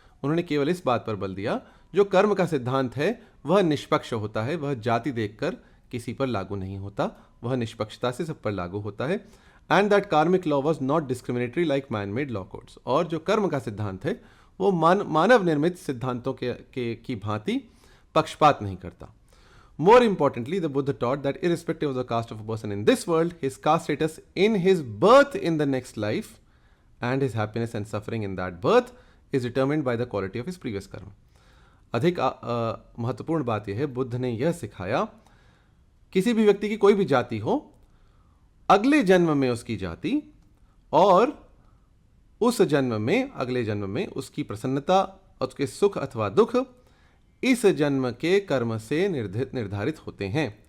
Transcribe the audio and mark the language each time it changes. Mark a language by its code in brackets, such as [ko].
[hi] उन्होंने केवल इस बात पर बल दिया जो कर्म का सिद्धांत है वह निष्पक्ष होता है, वह जाति देखकर किसी पर लागू नहीं होता, वह निष्पक्षता से सब पर लागू होता है। [en] And that karmic law was not discriminatory like man made law codes. [hi] और जो कर्म का सिद्धांत है वो मानव निर्मित सिद्धांतों की भांति पक्षपात नहीं करता। [en] More importantly, the Buddha taught that irrespective of the caste of a person in this world, his caste status in his birth in the next life and his happiness and suffering in that birth is determined by the quality of his previous karma। [hi] अधिक महत्वपूर्ण बात यह है, बुद्ध ने यह सिखाया किसी भी व्यक्ति की कोई भी जाति हो, अगले जन्म में उसकी जाति और उस जन्म में अगले जन्म में उसकी प्रसन्नता, उसके सुख अथवा दुख इस जन्म के कर्म से निर्धारित होते हैं।